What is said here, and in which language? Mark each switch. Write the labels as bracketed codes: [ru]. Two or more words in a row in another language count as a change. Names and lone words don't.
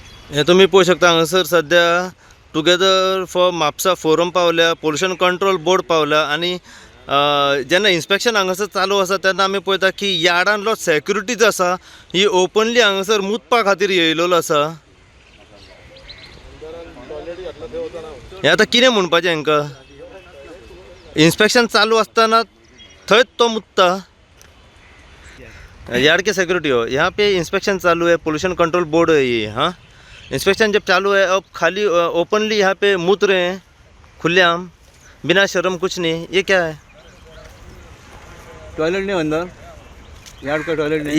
[kok] हे तुम्ही पोहू शकता हांगासर सध्या टुगेदर फॉर म्हापसा फोरम पावल्या, पोल्युशन कंट्रोल बोर्ड पावला आणि जेन्ना इन्स्पेक्शन हांगासर चालू आसा तेन्ना आमी पळयता की यार्डांतलो सेक्युरिटी जो आसा ही ओपनली हांगासर मुतपा खातीर येयलेलो आसा. हे आतां कितें म्हणपाचें हांकां? इन्स्पेक्शन चालू आसतना थंयच तो मुतता. [hi] यार्ड के सिक्योरिटी हो, यहाँ पे इंस्पेक्शन चालू है, पोल्यूशन कंट्रोल बोर्ड है ये. हाँ, इंस्पेक्शन जब चालू है अब खाली ओपनली यहाँ पे मुत रहे हैं खुलेआम, बिना शर्म कुछ नहीं. ये क्या है? टॉयलेट नहीं अंदर, यार्ड का टॉयलेट नहीं.